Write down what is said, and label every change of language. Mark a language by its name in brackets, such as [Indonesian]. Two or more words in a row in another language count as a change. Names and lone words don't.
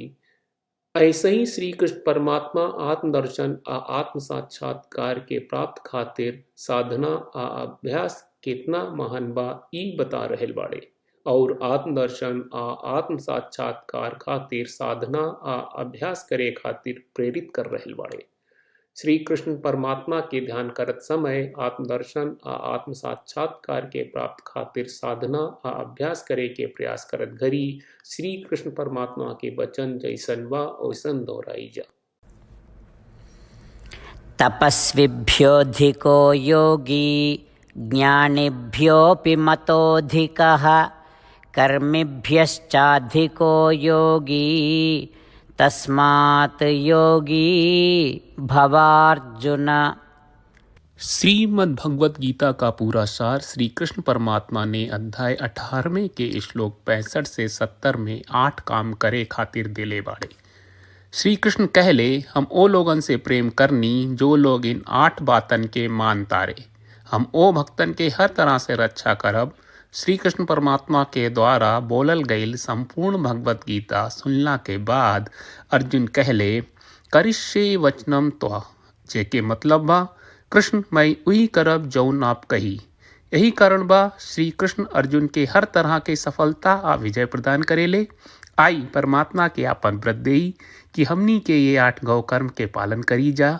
[Bhojpuri] ऐसे ही श्री कृष्ण परमात्मा आत्मदर्शन आ आत्म साक्षात्कार के प्राप्त खातिर साधना आ अभ्यास कितना महान बा ई बता रहल बाड़े और आत्मदर्शन आ आत्म साक्षात्कार खातिर साधना आ अभ्यास करे खातिर प्रेरित कर रहल बाड़े। श्री कृष्ण परमात्मा के ध्यान करत समय आत्मदर्शन आ आत्म साक्षात्कार के प्राप्त खातिर साधना आ अभ्यास करे के प्रयास करत घड़ी श्री कृष्ण परमात्मा के वचन जैसन बा ओसन दोहराई जा। [Sanskrit] तपस्विभ्योऽधिको योगी ज्ञानिभ्योऽपि मतोऽधिकः कर्मिभ्यश्चाधिको योगी तस्मात् योगी भवार्जुन। [Bhojpuri] श्रीमद् भगवत गीता का पूरा सार श्री कृष्ण परमात्मा ने अध्याय 18वें के श्लोक 65 से 70 में 8 काम करे खातिर दिले बाड़े। श्री कृष्ण कहले, हम ओ लोगन से प्रेम करनी जो लोग इन 8 बातन के मान तारे। हम ओ भक्तन के हर तरह से रक्षा करब। श्री कृष्ण परमात्मा के द्वारा बोलल गईल संपूर्ण भगवत गीता सुनला के बाद अर्जुन कहले, [Sanskrit] करिष्ये वचनम त्वा, [Bhojpuri] जेके मतलब बा, कृष्ण मैं वही करब जौन आप कही। यही कारण बा श्री कृष्ण अर्जुन के हर तरह के सफलता आ विजय प्रदान करेले। आई परमात्मा के आपन व्रत देई कि हमनी के ये 8 गौ कर्म के पालन करी जा।